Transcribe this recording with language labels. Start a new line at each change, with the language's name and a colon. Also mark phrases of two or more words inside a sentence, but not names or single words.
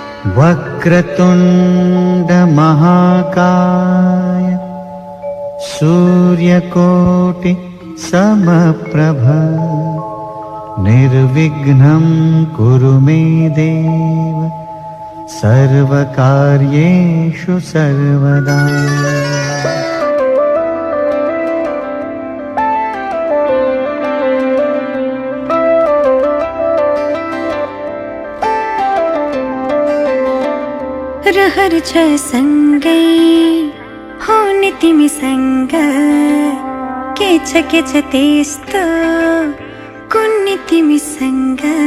Sanskrit: वक्रतुण्ड महाकाय सूर्यकोटि समप्रभ निर्विघ्नं कुरु मे देव सर्वकार्येषु सर्वदा।
Nepali: रहर छ सँगै हुने तिमीसँग के छ त्यस्तो कुन्नी तिमीसँग।